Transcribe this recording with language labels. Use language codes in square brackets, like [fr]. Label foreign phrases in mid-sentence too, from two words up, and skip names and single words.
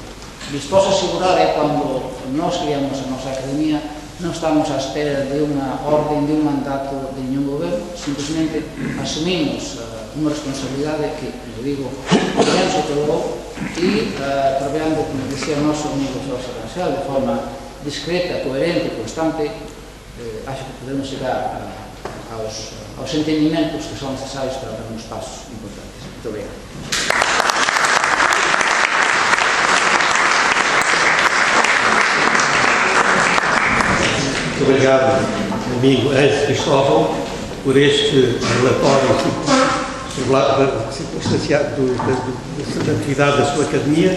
[gl] Disposto a asegurar é cando nós criamos a nosa academia, non estamos à espera de unha orden, de un mandato de ningún goberno, simplesmente asumimos unha responsabilidade que, como digo, ben se otorgou e traballando, como decía o noso amigo José Rancial, de forma discreta, coherente, constante, acho que podemos chegar aos entendimentos que son necesarios para dar uns pasos importantes. [pt] Muito obrigado. Muito obrigado, amigo Ângelo Cristóvão, por este relatório circunstanciado da atividade da sua academia.